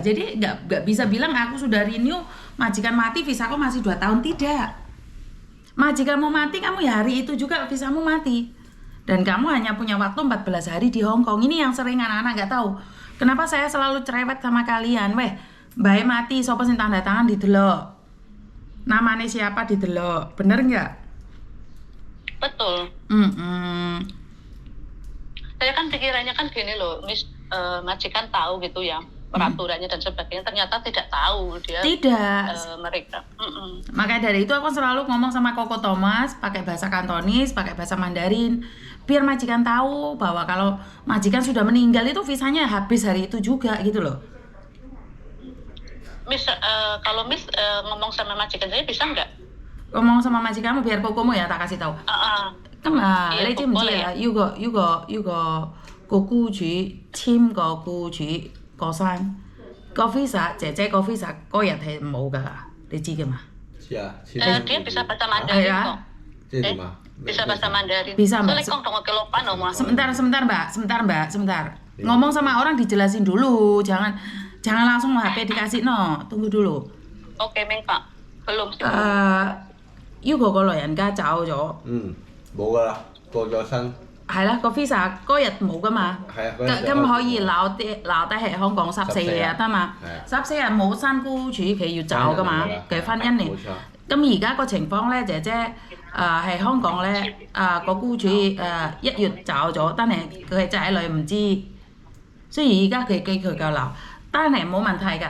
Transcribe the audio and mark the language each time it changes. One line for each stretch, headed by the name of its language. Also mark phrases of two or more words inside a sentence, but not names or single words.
Indonesian: Jadi nggak bisa bilang aku sudah renew, majikan mati, visaku masih 2 tahun. Tidak. Majikanmu mati, kamu ya hari itu juga visamu mati. Dan kamu hanya punya waktu 14 hari di Hong Kong. Ini yang sering anak-anak nggak tahu. Kenapa saya selalu cerewet sama kalian?
Javanese: Bae mati, sopo sing tanda tangan didelok.
Indonesian: Namanya siapa didelok. Bener nggak? Betul. Saya kan pikirannya kan gini loh, Miss, majikan tahu gitu ya peraturannya dan sebagainya, ternyata tidak tahu dia. Tidak. Mereka. Makanya dari itu aku selalu ngomong sama Koko Thomas pakai bahasa Kantonis, pakai bahasa Mandarin, biar majikan tahu bahwa kalau majikan sudah meninggal itu visanya habis hari itu juga gitu loh. Miss, kalau Miss ngomong sama majikan saya bisa nggak? Ngomong sama majikanmu biar kokomu ya tak kasih tahu.
Cantonese: Kan 你知唔知啊？要個個僱主簽個僱主過身，個 visa 姐姐個 visa 嗰日係冇㗎，你知㗎嘛？知啊，
Indonesian: dia bisa bahasa Mandarin kok. Bisa bahasa Mandarin. Bisa, Mbak. Sebentar Mbak. Ngomong sama orang dijelasin dulu, jangan langsung HP dikasih tunggu dulu. Oke, Meng Pak. Belum sih.
Cantonese: 要個老人家走咗。冇㗎啦，過咗身。係啦，個 visa 嗰日冇噶嘛，咁可以留低喺香港14日得嘛，14日冇新雇主佢要走噶嘛嘅婚姻年。咁而家個情況咧，姐姐係香港咧個雇主1月走咗，但係佢嘅仔女唔知，雖然而家佢繼續留，但係冇問題㗎。